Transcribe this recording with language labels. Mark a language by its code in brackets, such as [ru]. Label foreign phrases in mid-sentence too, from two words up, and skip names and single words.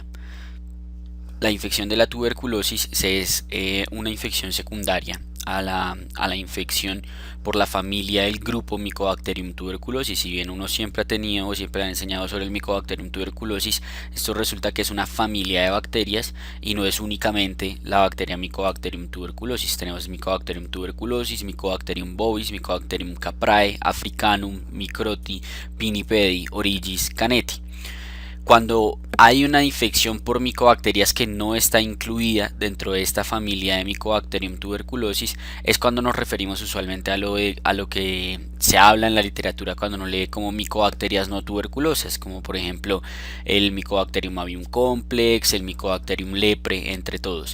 [es] La infección de la tuberculosis es una infección secundaria a la infección por la familia del grupo Mycobacterium tuberculosis. Si bien uno siempre ha tenido o siempre ha enseñado sobre el Mycobacterium tuberculosis, esto resulta que es una familia de bacterias y no es únicamente la bacteria Mycobacterium tuberculosis. Tenemos Mycobacterium tuberculosis, Mycobacterium bovis, Mycobacterium caprae, africanum, microti, pinnipedi, origis, canetti. Cuando hay una infección por micobacterias que no está incluida dentro de esta familia de Mycobacterium tuberculosis, es cuando nos referimos usualmente a lo que se habla en la literatura cuando uno lee como micobacterias no tuberculosas, como por ejemplo el Mycobacterium avium complex, el Mycobacterium lepre, entre todos.